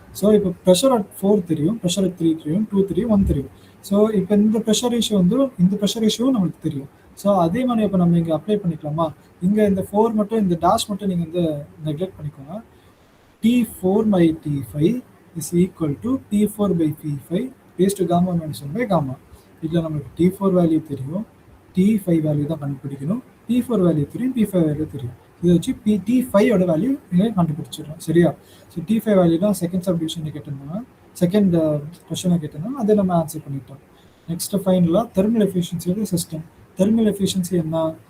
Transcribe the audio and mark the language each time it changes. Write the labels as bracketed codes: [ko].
[ta] So இப்போ pressure at 4 தெரியும், pressure at 3 தெரியும், 2 தெரியும், 1 தெரியும். ஸோ இப்போ இந்த ப்ரெஷர் ரேஷியோ வந்து இந்த ப்ரெஷர் ரேஷியோவும் நம்மளுக்கு தெரியும். ஸோ அதே மாதிரி இப்போ நம்ம இங்கே அப்ளை பண்ணிக்கலாமா? இங்கே இந்த 4 மட்டும், இந்த டேஷ் மட்டும் நீங்கள் வந்து நெக்லெக்ட் பண்ணிக்கோங்க. [en] T4 by T5 is equal to T4 by P5 raised to gamma minus 1 by gamma. [ta] இதில் நம்மளுக்கு T4 வேல்யூ தெரியும், T5 வேல்யூ தான் கண்டுபிடிக்கணும். P4 வேல்யூ தெரியும், P5 வேல்யூ தெரியும். இதை வச்சு T5ஓட வேல்யூ இங்கே கண்டுபிடிச்சிடலாம். சரியா? ஸோ T5 வேல்யூ தான் செகண்ட் சப்டிவிஷனில் கேட்டிருந்தாங்க, செகண்ட் கொஸ்டினை கேட்டிருந்தாங்க, அதை நம்ம ஆன்சர் பண்ணிட்டோம். நெக்ஸ்ட் ஃபைனலாக thermal efficiency of system. Thermal efficiency என்ன?